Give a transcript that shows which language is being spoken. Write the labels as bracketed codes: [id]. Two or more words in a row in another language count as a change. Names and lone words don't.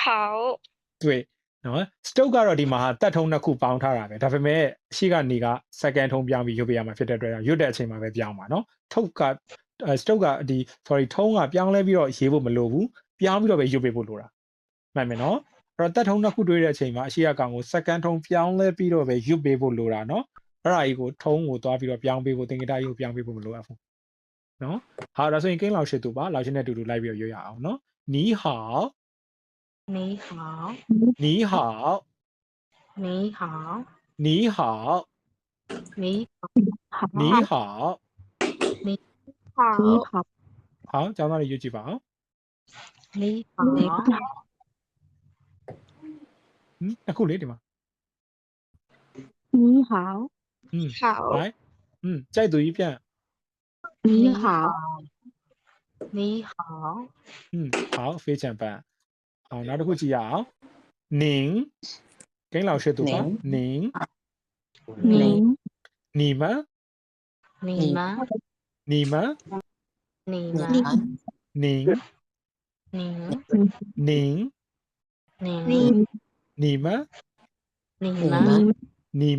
[my] တွေ့နော်စတုတ်ကတော့ဒီမှာတက်ထုံးနှစ်ခုပေါင်းထားတာပဲဒါပေမဲ့အရှိကနေက second ထုံးပြောင်းပြီးရွတ်ပြရမှာဖြစ်တဲ့အတွက်ရွတ်တဲ့အချိန်မှာပဲပြောင်းပါနော်ထုတ်ကစတုတ်ကဒီ sorry ထုံးကပြောင်းလဲပြီးတော့ရေးဖို့မလိုဘူးပြောင်းပြီးတော့ပဲရွတ်ပေးဖို့လိုတာမှန်မယ်နော်အဲ့တော့တက်ထုံးနှစ်ခုတွေ့တဲ့အချိန်မှာအရှိအကောင်ကို second ထုံးပြောင်းလဲပြီးတော့ပဲရွတ်ပေးဖို့လိုတာနော်အဲ့ဒါကြီးကိုထုံးကိုသွားပြီးတော့ပြောင်းပေးဖို့သင်္ကေတကြီးကိုပြောင်းပေးဖို့မလိုအပ်ဘူးနော်ဟာဒါဆိုရင်ကိန်းလောက်ရှိသူပါလောက်ရှိနဲ့တူတူလိုက်ပြီးတော့ရွတ်ရအောင်နော်နီးဟောက် [zh] 你好，你好你好，你好你好，你好好， [my] 好ကျောင်းသားတွေရွတ်ကြည့်ပါအောင် [zh] 你好， [my] အခုလေဒီမှာ [zh] 你好，好， [my] 来ကြိုက်သူကြီးပြန် [zh] 你好，你好，好非常棒好 [my] နောက်တစ်ခုကြည့်ရအောင်您ဂိမ်းလောက်ရှိသူပါ您 [zh] 您你们你们，你们你们，您您，您您，你们你们，你们